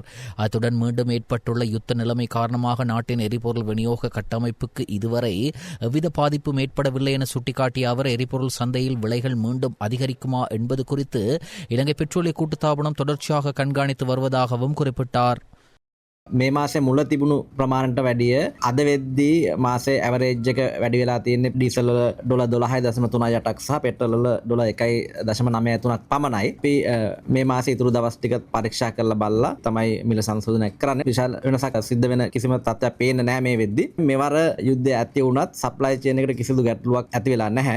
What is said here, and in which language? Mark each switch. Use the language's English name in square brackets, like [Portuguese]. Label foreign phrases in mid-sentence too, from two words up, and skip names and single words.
[Tamil] அத்துடன் மீண்டும் ஏற்பட்டுள்ள யுத்த நிலைமை காரணமாக நாட்டின் எரிபொருள் விநியோக கட்டமைப்புக்கு இதுவரை எவ்வித பாதிப்பும் ஏற்படவில்லை என சுட்டிக்காட்டிய அவர் எரிபொருள் சந்தையில் விலைகள் மீண்டும் அதிகரிக்குமா என்பது குறித்து இலங்கை பெட்ரோலிய கூட்டுத்தாபனம் தொடர்ச்சியாக கண்காணித்து வருவதாகவும் குறிப்பிட்டார். [Sinhala] මේ මාසේ මුල තිබුණු ප්‍රමාණයට වැඩිය අද වෙද්දී මාසේ ඇවරේජ් එක වැඩි වෙලා තියෙන්නේ ඩීසල් වල $12.38ක් සහ පෙට්‍රල් වල $1.93ක් පමණයි. අපි මේ මාසේ ඉතුරු දවස් ටික පරීක්ෂා කරලා බලලා තමයි මිල සංශෝධනය කරන්නේ. විශාල වෙනසක් සිද්ධ වෙන කිසිම තත්ත්වයක් පේන්නේ නැහැ මේ වෙද්දී. මෙවර යුද්ධය ඇති වුණත් [English] supply chain [Sinhala] එකට කිසිදු ගැටලුවක් ඇති වෙලා නැහැ.